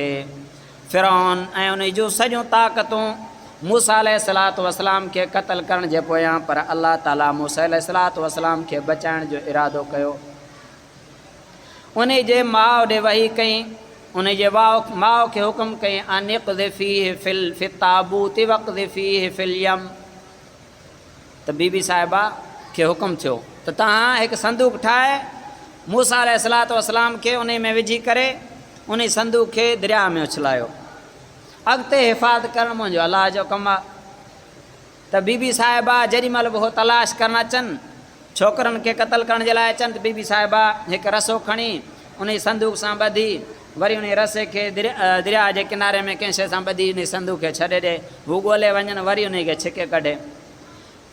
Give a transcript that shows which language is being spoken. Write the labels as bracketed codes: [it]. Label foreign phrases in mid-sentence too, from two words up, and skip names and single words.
[sd] फ़िरऔन ऐं उन जूं सॼियूं ताक़तूं मूसा [ar] عليه الصلاة والسلام [sd] खे क़त्ल करण जे पोयां पर अल्लाह ताला मूसा [ar] عليه الصلاة والسلام [sd] खे बचाइण जो इरादो कयो। उन जे माउ ॾे वही कई उन जे माउ खे हुकुम कई [ar] أن اقذفيه في التابوت واقذفيه في اليم. [sd] त बीबी साहिबा खे हुकुम थियो त तव्हां हिकु संदूक ठाहे मूसा [ar] عليه الصلاة والسلام [sd] खे उन में विझी करे उन संदूक खे दरिया में उछलायो अॻिते हिफ़ाज़त करणु मुंहिंजो अलाह जो कमु आहे। त बीबी साहिबा जेॾीमहिल बि उहो तलाश करणु अचनि छोकिरनि खे क़त्ल करण जे लाइ अचनि त बीबी साहिबा हिकु रसो खणी उन संदूक सां ॿधी वरी उन रसे खे दरिया जे किनारे में कंहिं शइ सां ॿधी उन संदूक खे छॾे ॾिए हू ॻोल्हे वञनि वरी उन खे छिके कढे।